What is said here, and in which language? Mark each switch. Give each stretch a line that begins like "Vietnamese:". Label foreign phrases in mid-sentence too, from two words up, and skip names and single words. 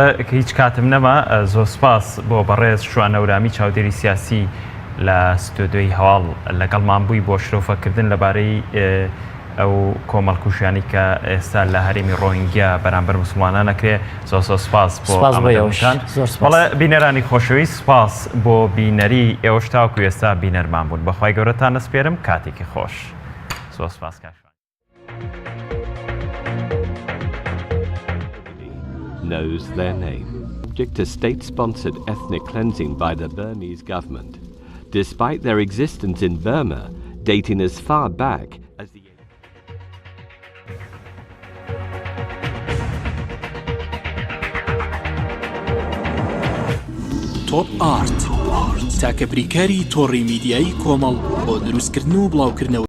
Central Kurdish: بەڵێ هیچ کاتم نەما زۆر سپاس بۆ بەڕێز شوانەورامی چاودێری سیاسی لە ستۆدیۆی هەواڵ لەگەڵمان بووی بۆ شرۆفەکردن لەبارەی ئەو کۆمەڵکوژیانی کە ئێستا لە هەرێمی ڕۆهینگیا بەرامبەر مسلمانان نەکرێ. زۆر سپاس بۆ ئامادەبوونتان. بەڵێ بینەرانی خۆشەویست، سپاس بۆ بینەری ئێوەش تاوەکو ئێستا بینەرمان بوون. بەخوای گەورەتان دەسپێرم، کاتێکی خۆش. زۆر سپاس کاکە.
English: Knows their name. Subject to state-sponsored ethnic cleansing by the Burmese government, despite their existence in Burma dating as far back as the
Central Kurdish: Top Art تاکە بریکاری تۆڕی میدیایی کۆمەڵ بۆ دروستکردن و بڵاوکردنەوە